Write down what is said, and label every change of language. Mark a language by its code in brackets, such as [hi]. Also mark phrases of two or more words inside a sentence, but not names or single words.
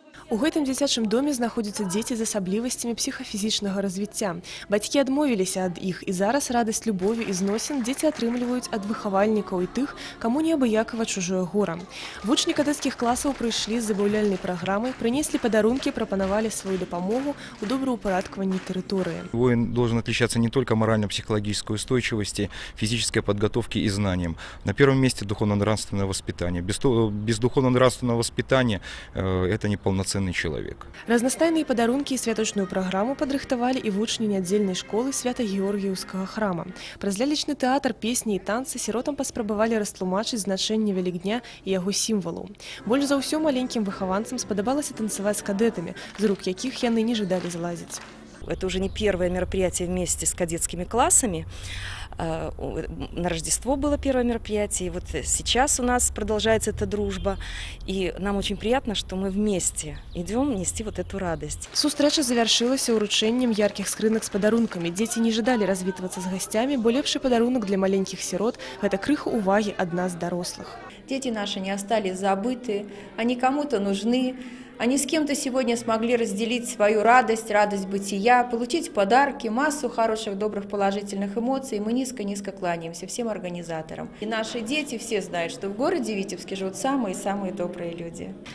[be] У гэтым дзіцячым доме знаходзяцца дзеці з асаблівасцямі псіхафізічнага развіцця. Бацькі адмовіліся ад іх, і зараз радасць любові і зносін дзеці атрымліваюць ад выхавальнікаў і тых, каму неабыякава чужое гора. Вучні кадэцкіх класаў прыйшлі з забаўляльнай праграмай, прынеслі падарункі, прапанавалі сваю дапамогу ў добраўпарадкаванні тэрыторыі. [ru] Воин должен отличаться не только морально-психологической устойчивости, физической подготовки и знанием. На первом месте духовно-нравственное воспитание. Без духовно-нравственного воспитания это неполноценный человек. [be] Разнастайныя падарункі і святочную праграму падрыхтавалі і вучні нядзельнай школы Свята-Георгіеўскага храма. Праз лялечны тэатр, песні і танцы сіротам паспрабавалі растлумачыць значэнне Вялікдня і яго сімвалаў. Больш за ўсё маленькім выхаванцам спадабалася танцаваць з кадэтамі, з рук якіх яны не жадалі злазіць. [ru] Это уже не первое мероприятие вместе с кадетскими классами. На Рождество было первое мероприятие, и вот сейчас у нас продолжается эта дружба. И нам очень приятно, что мы вместе идем нести вот эту радость. [be] Сустрэча завяршылася ўручэннем яркіх скрынак з падарункамі. Дзеці не жадалі развітвацца з гасцямі, бо лепшы падарунак для маленькіх сірот – гэта крыху увагі ад нас, дарослых. [ru] Дети наши не остались забыты, они кому-то нужны. Они с кем-то сегодня смогли разделить свою радость, радость бытия, получить подарки, массу хороших, добрых, положительных эмоций. Мы низко-низко кланяемся всем организаторам. И наши дети все знают, что в городе Витебске живут самые-самые добрые люди.